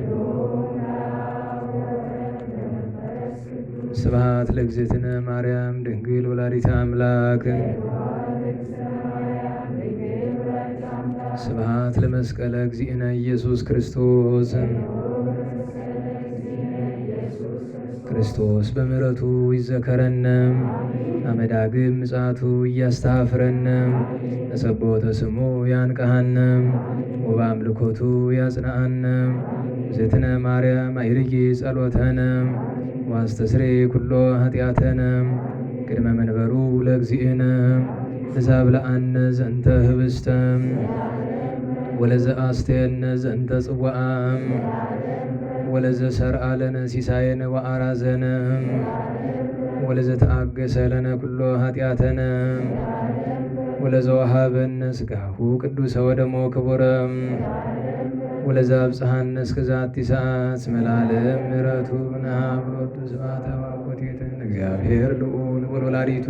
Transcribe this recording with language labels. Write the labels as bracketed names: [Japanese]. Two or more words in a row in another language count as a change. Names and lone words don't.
[Geez] ስብሐት ለእግዝእትነ ማርያም ድንግል ወላዲተ አምላክ ስብሐት ለመስቀለ እግዚእነ ኢየሱስ ክርስቶስ ክርስቶስ በምሕረቱ ይዘከረነ አመዳግም ምጽአቱ እያስተኀፍረነ ተሰቦተ ስሙ ያንቀሐነ ወበአምልኮቱ ያጽንዐነ እግዝእትነ ማርያም አይርጊ ጸሎተነ ዋስተስርይ ኩሎ ኃጢአተነ ቅድመ መንበሩ ለእግዚእነ ተሳብለአነ ዘንተ ህብስተ ወለዘአስተየነ ዘንተ ጽዋዓ ወለዘሰርዓ ለነ ሲሳየነ ወአራዘነ ወለዘተአገሰ ለነ ኩሎ ኃጢአተነ ወለዘወሃበነ ሥጋሁ ቅዱሰ ወደሞ ክቡረ ወለዘአብጽሐነ እስከ ዛቲ ሰዓት እስመ ለዓለም ምሕረቱ ናብሮቱ ስብሐተ ወአኮቴትን እግዚአብሔር ልዑል ወለወላዲቱ